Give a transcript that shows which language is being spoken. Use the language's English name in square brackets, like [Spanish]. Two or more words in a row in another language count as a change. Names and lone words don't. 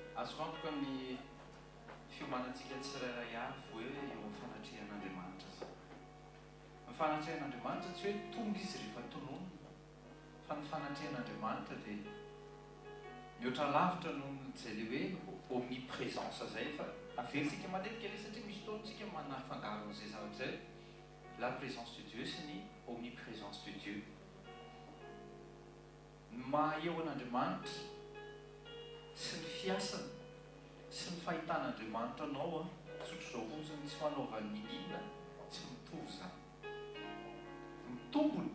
[Malagasy] azo antoka ny fiomanantsika tsirairay avy hoe eo amin'ny fanatrehan'Andriamanitra zao. Ny fanatrehan'Andriamanitra tsy hoe tonga izy rehefa tononona, fa ny fanatrehan'Andriamanitra dia mihoatra lavitra noho izay le hoe omniprésence zay, fa aversika matetika ilay satria misy fotoantsika manafangaro an'izay zavatra zay, [French] la présence de Dieu [Malagasy] sy ny [French] omniprésence de Dieu. [Malagasy] Maha-eo an'Andriamanitra sy ny fiasany sy ny fahitan'Andriamanitra anao tsotro zao fotsiny tsy fanaovany inona tsy mitovy zany, mitombony.